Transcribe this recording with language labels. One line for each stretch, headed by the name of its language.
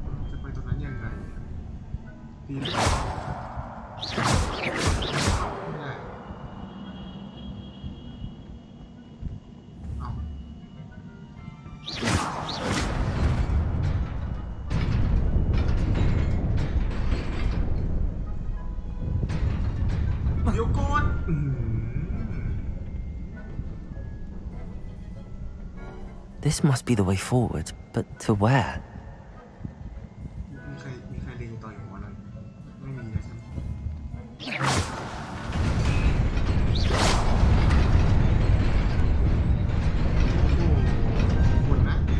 Thai: จะไปตรงนั้นยังไงดีไหมไม่ได้เอาเดี๋ยวก่อน
English: This must be the way forward, but to where?
Thai: มีใครเล็งต่ออยู่หัวนั้นไม่มีนะใช่ไหมโอ้โหคุณนะ